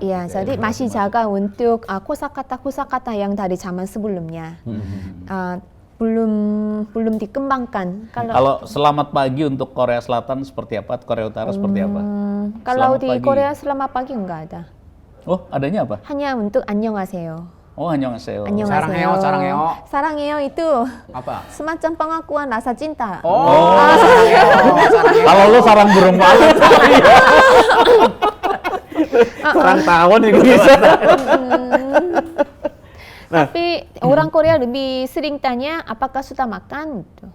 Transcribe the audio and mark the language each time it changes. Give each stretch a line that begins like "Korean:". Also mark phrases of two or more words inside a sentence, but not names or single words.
Indonesian: Iya, jadi masih jaga untuk kosakata yang dari zaman sebelumnya. Belum dikembangkan. Kalau selamat pagi untuk Korea Selatan seperti apa? Korea Utara seperti apa? Kalau Selamat di pagi. Korea selamat pagi enggak ada. Oh, adanya apa? Hanya untuk 안녕하세요.
Korean: Oh, annyeonghaseyo. 안녕하세요. 사랑해요.
Indonesian: 사랑해요 itu Apa? semacam pengakuan rasa cinta. Kalau lu sarang burung walet. Kurang tawon itu bisa. Tapi orang Korea lebih sering tanya apakah sudah makan gitu.